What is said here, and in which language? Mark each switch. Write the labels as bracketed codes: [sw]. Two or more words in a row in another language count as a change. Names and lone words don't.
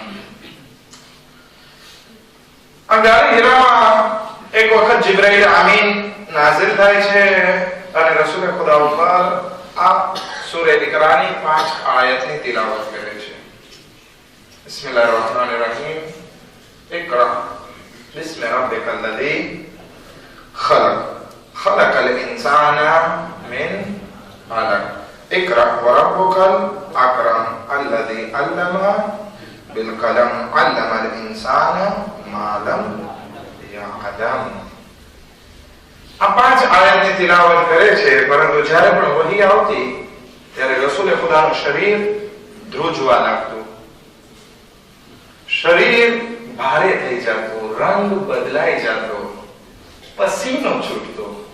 [gu] આ ગારે હિરામાં એક વખત જિબ્રાઈલ આમીન નાઝિલ થાય છે અને રસૂલ ખુદા ઉપર આ સૂરે ઇકરાની 5 આયતની તિલાવત કરે છે. [ar] بسم الله الرحمن الرحيم. ઇકરા بسم ربك الذي خلق خلق الإنسان من علق اقرأ وربك الأكرم الذي علم بالقلم علم الإنسان ما لم يعلم. [gu] આ 5 આયતની તિલાવત કરે છે, પરંતુ જ્યારે પણ વહી આવતી ત્યારે રસૂલ ખુદાનું શરીર ધ્રુજવા લાગતું, શરીર ભારે થઈ જતો, રંગ બદલાઈ જતો, પસીનો છૂટતો.